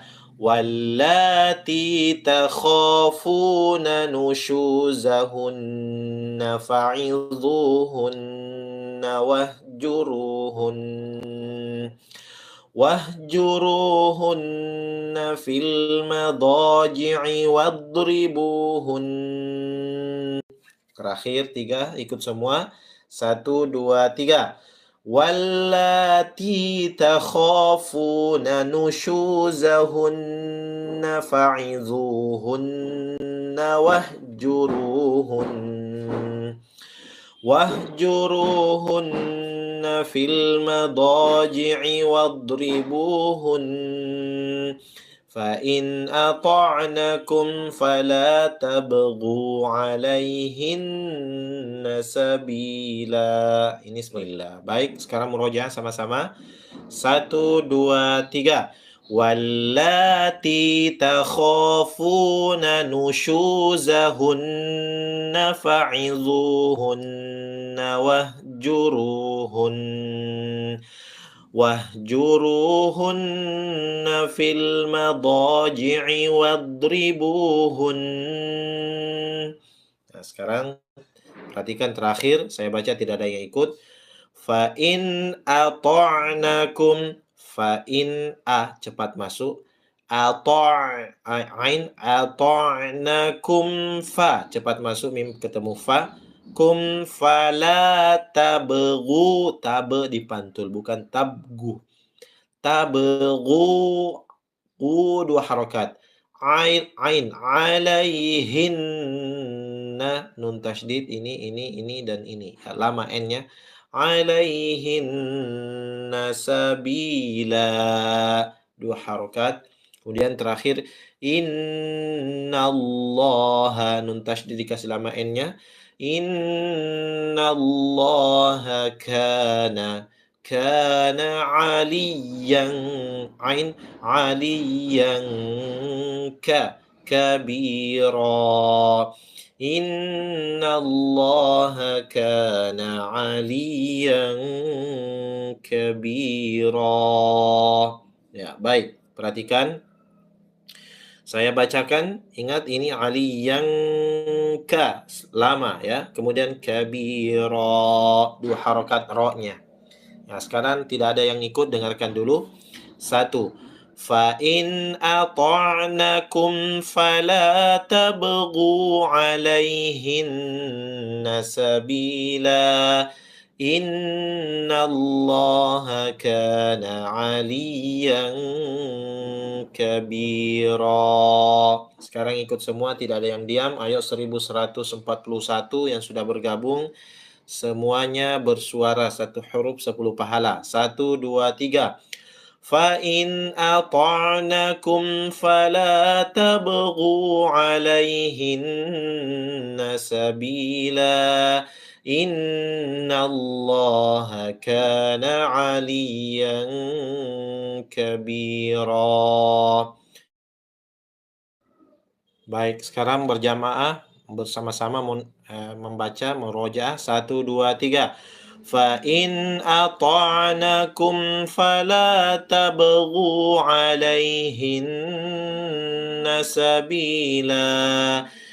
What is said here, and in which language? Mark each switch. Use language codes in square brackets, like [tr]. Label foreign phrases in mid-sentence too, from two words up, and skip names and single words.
[ar] واللاتي تخافون نشوزهن فعظوهن واهجروهن في المضاجع واضربوهن. [id] Terakhir 3, ikut semua. 1, 2, 3. [ar] واللاتي تخافون نشوزهن فعظوهن واهجروهن في المضاجع واضربوهن فإن أطعنكم فلا تبغوا عليهن سبيلا. [id] Ini bismillah. Baik, sekarang murojaah sama-sama. 1, 2, 3. [ar] واللاتي تخافون نشوزهن فعظوهن واهجروهن في المضاجع واضربوهن. [id] Nah, sekarang perhatikan terakhir, saya baca tidak ada yang ikut. [ar] فإن أطعنكم, [id] fa in cepat masuk, ain ata'nakum, fa cepat masuk, mim ketemu fa, [ar] كم فلا تبغوا, [id] tabe dipantul bukan tabgu, tabghu, dua harokat, ain alaihinna, nun tasydid, ini dan ini lama n-nya, [ar] عليهن سبيلا, [id] dua harokat. Kemudian terakhir innallaha, nun tasydid dikasih lama n-nya, [ar] إن الله كان عليا, [id] ain [ar] عليا كبيرا. إن الله كان عليا كبيرا. [id] Ya, baik. Perhatikan. Saya bacakan, ingat ini aliyan ka, lama ya. Kemudian kabira, dua harokat ro-nya. Nah, sekarang tidak ada yang ikut, dengarkan dulu. 1. [ar] فإن أطعنكم فلا تبغوا عليهن سبيلا. إن الله كان عليا كبيرا. [id] Sekarang ikut semua, tidak ada yang diam. Ayat 1141 yang sudah bergabung. Semuanya bersuara satu huruf 10 pahala. 1, 2, 3. [ar] فإن أطعنكم فلا تبغوا عليهن سبيلا. إن الله كان عليا كبيرا. [id] Baik, sekarang berjamaah bersama-sama membaca murojaah 1, 2, 3. [ar] فإن أطعنكم فلا تبغوا عليهن سبيلا.